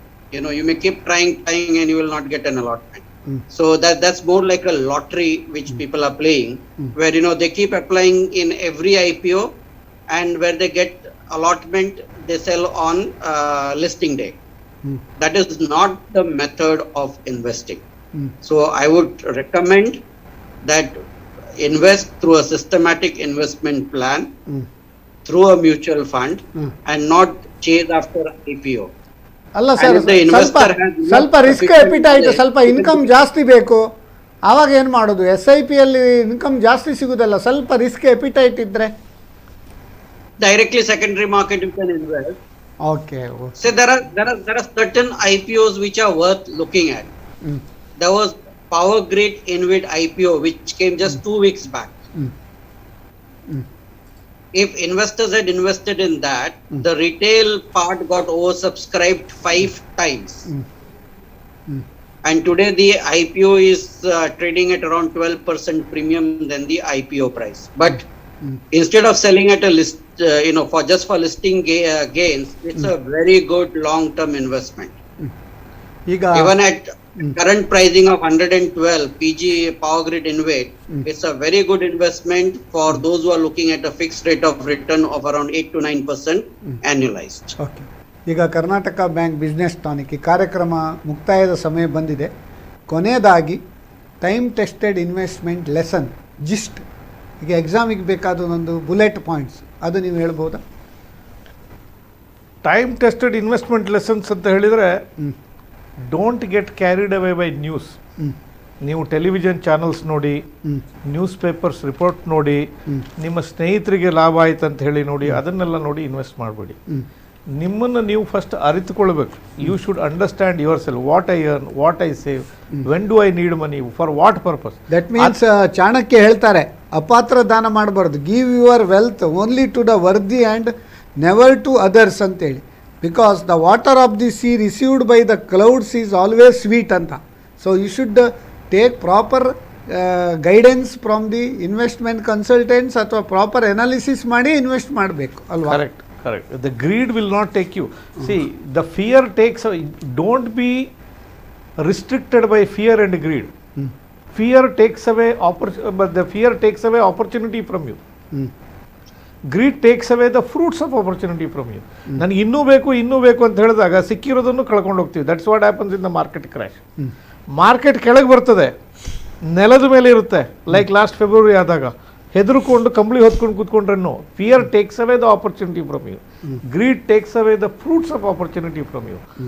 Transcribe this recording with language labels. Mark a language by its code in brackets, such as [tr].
[en] You know, you may keep trying and you will not get an allotment. So that's more like a lottery which people are playing, where they keep applying in every IPO, and where they get allotment, they sell on listing day. That is not the method of investing. So I would recommend that invest through a systematic investment plan, through a mutual fund, and not chase after IPO. [kn] ಅಲ್ಲ sir, ಸ್ವಲ್ಪ risk ಎಪಿಟೈಟ್, ಸ್ವಲ್ಪ income ಜಾಸ್ತಿ ಬೇಕು. ಆವಾಗ ಏನು ಮಾಡೋದು? SIP ಅಲ್ಲಿ income ಜಾಸ್ತಿ ಸಿಗುದಲ್ಲ, ಸ್ವಲ್ಪ ರಿಸ್ಕ್ ಎಪಿಟೈಟ್ ಇದ್ರೆ [en] directly secondary market you can invest. Okay. So there are certain IPOs which are worth looking at. There was Power Grid InvIT IPO which came just 2 weeks back. If investors had invested in that, the retail part got oversubscribed 5 times. And today the IPO is trading at around 12% premium than the IPO price. But instead of selling at a list, for listing gains, it's a very good long-term investment. Even at current pricing of 112 PG Power Grid InvIT, it's a very good investment for those who are looking at a fixed rate of return of around 8 to 9% annualized. Okay. [kn] ಈಗ Karnataka bank business tonic ಈ ಕಾರ್ಯಕ್ರಮ ಮುಕ್ತಾಯದ ಸಮಯ ಬಂದಿದೆ. ಕೊನೆಯದಾಗಿ time tested investment lesson gist, ಈಗ ಎಕ್ಸಾಮಿಗೆ ಬೇಕಾದ ಒಂದು ಬುಲೆಟ್ ಪಾಯಿಂಟ್ಸ್, ಅದು ನೀವು ಹೇಳ್ಬೋದಾ? [en] time tested investment lessons [kn] ಅಂತ ಹೇಳಿದರೆ, [en] Don't get carried away by news. [kn] ನೀವು ಟೆಲಿವಿಷನ್ ಚಾನಲ್ಸ್ ನೋಡಿ, ನ್ಯೂಸ್ ಪೇಪರ್ಸ್ ರಿಪೋರ್ಟ್ ನೋಡಿ, ನಿಮ್ಮ ಸ್ನೇಹಿತರಿಗೆ ಲಾಭ ಆಯ್ತು ಅಂತ ಹೇಳಿ ನೋಡಿ, ಅದನ್ನೆಲ್ಲ ನೋಡಿ ಇನ್ವೆಸ್ಟ್ ಮಾಡಬೇಡಿ. ನಿಮ್ಮನ್ನು ನೀವು first ಅರಿತುಕೊಳ್ಬೇಕು. [en] You should understand yourself, what I earn, what I save, when do I need money, for what purpose. That means [kn] Chanakya ಹೇಳ್ತಾರೆ, ಅಪಾತ್ರ ದಾನ ಮಾಡಬಾರ್ದು. [en] give your wealth only to the worthy and never to others [kn] ಅಂತೇಳಿ. [en] because the water of the sea received by the clouds is always sweet [kn] ಅಂತ. [en] so you should take proper guidance from the investment consultants, [kn] ಅಥವಾ proper analysis ಮಾಡಿ invest ಮಾಡಬೇಕು ಅಲ್ವಾ? [en] Correct. The greed will not take you. See, the fear takes, don't be restricted by fear and greed. Fear takes away but the fear takes away opportunity from you. Greed takes away the fruits of opportunity from you. [kn] ನನಗೆ ಇನ್ನೂ ಬೇಕು ಅಂತ ಹೇಳಿದಾಗ ಸಿಕ್ಕಿರೋದನ್ನು ಕಳ್ಕೊಂಡು ಹೋಗ್ತೀವಿ. [en] That's what happens in the market crash. [kn] Market ಕೆಳಗೆ ಬರ್ತದೆ, ನೆಲದ ಮೇಲೆ ಇರುತ್ತೆ. [en] like last February [kn] ಆದಾಗ ಹೆದರ್ಕೊಂಡು ಕಂಬಳಿ ಹೊತ್ಕೊಂಡು ಕೂತ್ಕೊಂಡ್ರೇನು. [en] Fear takes away the opportunity from you. Greed takes away the fruits of opportunity from you.